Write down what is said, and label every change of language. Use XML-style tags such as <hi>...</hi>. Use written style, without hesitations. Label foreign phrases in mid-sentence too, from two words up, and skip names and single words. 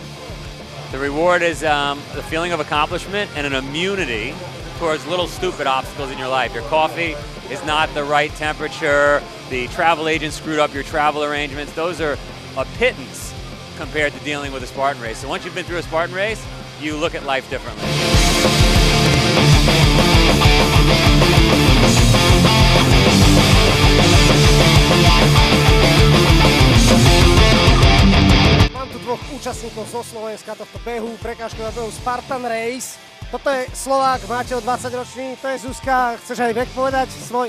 <en>The reward is the feeling of accomplishment and an immunity towards little stupid obstacles in your life. Your coffee is not the right temperature. The travel agent screwed up your travel arrangements. Those are a pittance compared to dealing with a Spartan race. So once you've been through a Spartan race, you look at life differently.</en> <sk>Mám tu dvoch účastníkov zo Slovenska tohto behu, prekážkového behu Spartan Race. Toto je Slovák, máte o 20 ročný, to je Zuzka, chceš aj vek povedať svoj?</sk>